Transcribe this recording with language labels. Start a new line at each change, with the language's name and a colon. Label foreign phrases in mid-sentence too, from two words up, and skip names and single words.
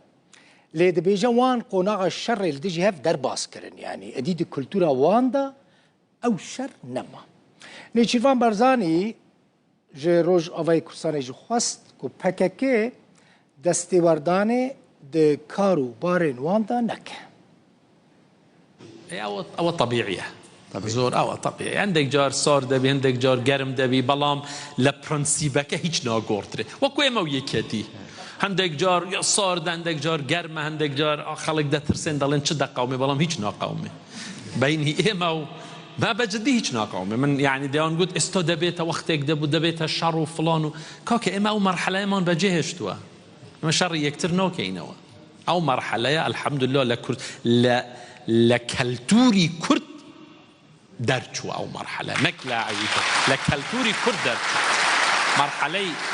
Kurdish: Lê dibêje wan qonaxa şerê li dijî hev derbas kirin yanî edî di kultûra wan da ew şer nema. Nêçîrvan Barzanî ji Rojavayê Kurdistanê jî xwest ku PKK destêwerdanê di kar û barên wan da neke.
Central Kurdish: ئەوە طبیعیە زۆر ئەوە طبیعی هەندێک جار سار دەبی هەندێک جار گەرم دەبی بەڵام لە پرەنسیبەکە هیچ ناگۆڕترێ وەکو ئێمە و یەکێتی هەندێک جار یا ساردە هەندێک جار گەرمە هەندێک جار خەڵک دەترسێن دەڵێن چ دەقاومێ بەڵام هیچ ناقاومێ بینی ئێمە و ما بەجددی هیچ ناقاومێ من یعنی دەیان گوت ئێستا دەبێتە وەختێک دەبوو دەبێتە شەڕ و فڵان و کاکە ئێمە ئەو مەرحەلەیەمان بەجێ هێشتووە ئەمە شەڕی یەکتر ناکەینەوە ئەو مەرحەلەیە الحەمدولله لە کورد لە کەلتوری کورد دەرچووە ئەو مەرحەلە نەک لە عەویتە لە کەلتوری کورد دەرچووە مەرحەلەی